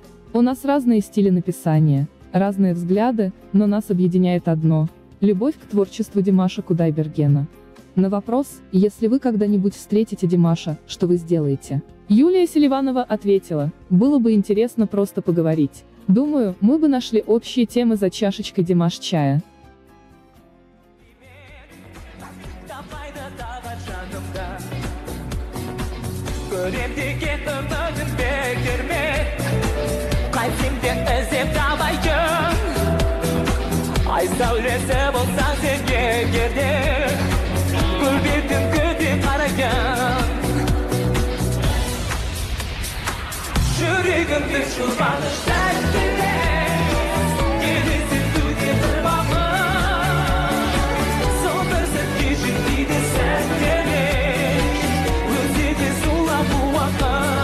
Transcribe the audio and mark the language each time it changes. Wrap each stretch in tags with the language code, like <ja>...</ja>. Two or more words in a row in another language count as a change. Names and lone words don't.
<ru>У нас разные стили написания, разные взгляды, но нас объединяет одно – любовь к творчеству Димаша Кудайбергена. На вопрос, если вы когда-нибудь встретите Димаша, что вы сделаете? Юлия Селиванова ответила: было бы интересно просто поговорить. Думаю, мы бы нашли общие темы за чашечкой Димаш чая.</ru> <kk>Көрем деген үмітін бекерме, қайтсем де іздеп табайын. Ай сәулесі болсаң сен егерде гүл бетін күте қараған жүрегімді жұбаныш тәттірек келесің төге бір бағым сол бір сәтке жетпейді сәттерек өзі де сұлап уақыт.</kk>